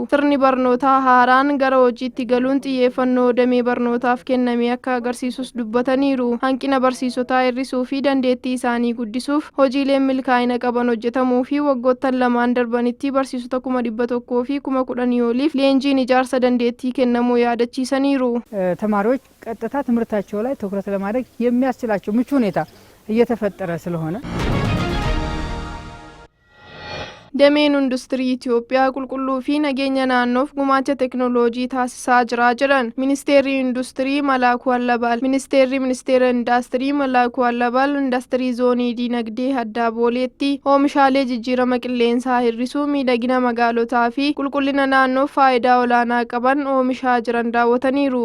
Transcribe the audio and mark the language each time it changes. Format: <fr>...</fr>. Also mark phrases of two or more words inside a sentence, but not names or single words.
<om>Sirni barnootaa haaraan gara hojiitti galuun xiyyeeffannoo damee barnootaaf kenname akka agarsiisus dubbataniiru. Hanqina barsiisotaa hir'isuu fi dandeettii isaanii guddisuuf hojiileen milkaa'ina qaban hojjetamuu fi waggoottan lamaan darbanitti barsiisota 100,000 fi 10,000 oliif leenjiin ijaarsa dandeettii kennamuu yaadachiisaniiru.</om> <am>ተማሪዎች ቀጥታ ትምህርታቸው ላይ ትኩረት ለማድረግ የሚያስችላቸው ምቹ ሁኔታ እየተፈጠረ ስለሆነ</am> <om>dameen industirii Itoophiyaa qulqulluu fi nageenya naannoof gumaacha teknooloojii taasisaa jira jedhan ministeerri industirii Malaakuu Allabal. Ministeera indaastirii Malaakuu Allabal indaastirii zoonii diinagdee addaa Booleetti oomishaalee jijjiirama qilleensaa hir'isuu miidhagina magaalotaa fi qulqullina naannoof faayidaa olaanaa qaban oomishaa jiran daawwataniiru.</om>